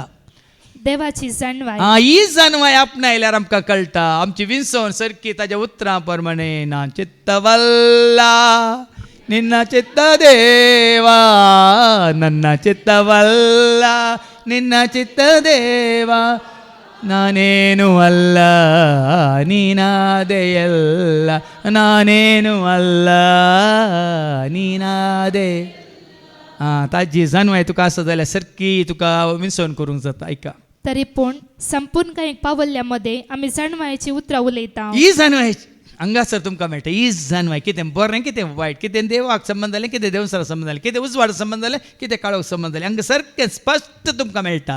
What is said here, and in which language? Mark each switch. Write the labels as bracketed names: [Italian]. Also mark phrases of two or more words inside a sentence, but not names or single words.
[Konkani] देवाची जाणवाय. ही जाणवाय आपणायल्यार आमकां कळटा. आमची विसवण सारकी ताज्या उतरां प्रमाणे ना. [Kannada] ಚಿತ್ತವಲ್ಲ ನಿನ್ನ ಚಿತ್ತ ದೇವಾ, ನನ್ನ ಚಿತ್ತವಲ್ಲ ನಿನ್ನ ಚಿತ್ತ ದೇವಾ, ನಾನೇನು ಅಲ್ಲ ನೀನಾದೆ ಎಲ್ಲ, ನಾನೇನು ಅಲ್ಲ ನೀನಾದೆ. [Konkani] ताजी जाणवाय तुका आसा जाल्यार सारकी तुका विसवण करूंक जाता. ऐका. तरी पूण संपूर्ण काही पावल्ल्यामध्ये आम्ही जाणवायची उतरां उलयता. ही जाणवाय हांगासर तुमकां मेळटा. ही जाणवाय कितें बरें कितें वायट, कितें देवाक संबंद जालें, कितें देवसारा संबंद जालें, कितें उजवाड संबंद जालें, कितें काळोख संबंद जालें, हांगा सारकें स्पश्ट तुमकां मेळटा.